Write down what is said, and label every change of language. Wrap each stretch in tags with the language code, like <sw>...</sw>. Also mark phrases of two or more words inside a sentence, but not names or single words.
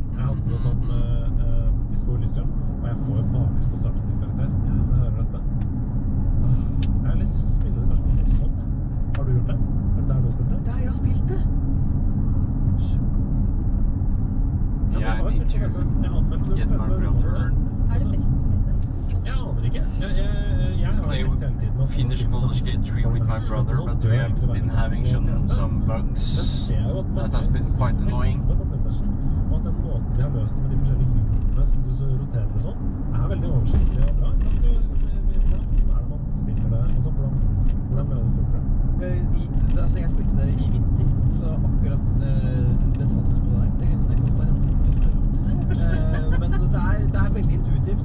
<no>Jeg hadde noe sånn Disco Elysium, og jeg får bare lyst til å starte en ny karakter. Når jeg hører dette. Jeg har litt lyst til å spille det kanskje på noe sånn. Har du gjort det? Er det der du har spilt det? Der jeg har spilt det. Ja, men jeg har spilt på PC. Jeg anmeldte det</no> <en>Get</en> <no>på</no> <en>my PC. brother.</en> <no>Er det best på PC? Jeg aner ikke. Jeg har</no> <en>Play</en> <no>tenkt hele tiden at</no> <en>finish Baldur's Gate 3 with my brother, but we have been having some bugs. That has been quite annoying.</en> <no>Og at den måten de har løst det med de forskjellige hjulene som du så roterer og sånn, er veldig oversiktlig og bra. Hvordan er det man spiller det? Altså, hvordan er det det funker? Altså, jeg spilte det i vinter, så akkurat detaljene på det kan jeg ta en men det er veldig intuitivt.</no>